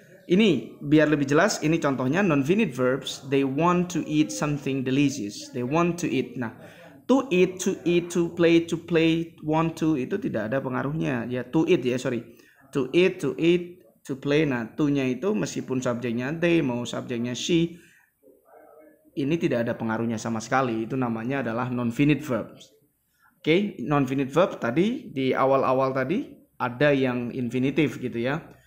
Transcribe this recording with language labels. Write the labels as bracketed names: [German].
[Indonesian] Ini biar lebih jelas, ini contohnya non-finite verbs. [English] They want to eat something delicious. They want to eat. [Indonesian] Nah, to eat, to play, want to itu tidak ada pengaruhnya. Ya, to eat ya, sorry. To eat, to play. Nah, to-nya itu meskipun subjeknya they, mau subjeknya she, ini tidak ada pengaruhnya sama sekali. Itu namanya adalah non-finite verbs. Oke, non-finite verb tadi di awal-awal tadi ada yang infinitif gitu ya.